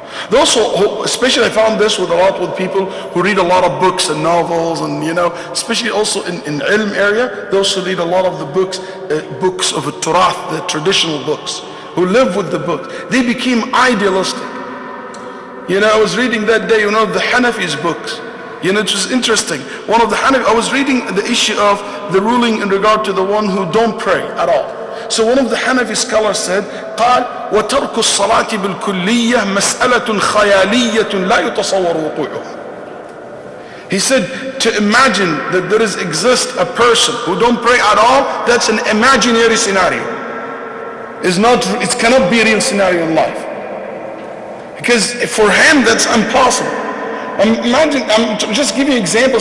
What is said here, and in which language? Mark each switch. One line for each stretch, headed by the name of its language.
English: Those who, especially I found this with people who read a lot of books and novels, and especially also in ilm area, those who read a lot of the books of Turath, the traditional books, who live with the book, they became idealistic. I was reading that day, the Hanafis books. It was interesting. One of the Hanafi, I was reading the issue of the ruling in regard to the one who don't pray at all. So one of the Hanafi scholars said,
Arabic: قال وترك الصلاة بالكلية مسألة خيالية لا يتصور وقوعها.
English: He said, to imagine that there exists a person who don't pray at all, that's an imaginary scenario. It cannot be a real scenario in life. Because for him, that's impossible. I'm just giving you an example.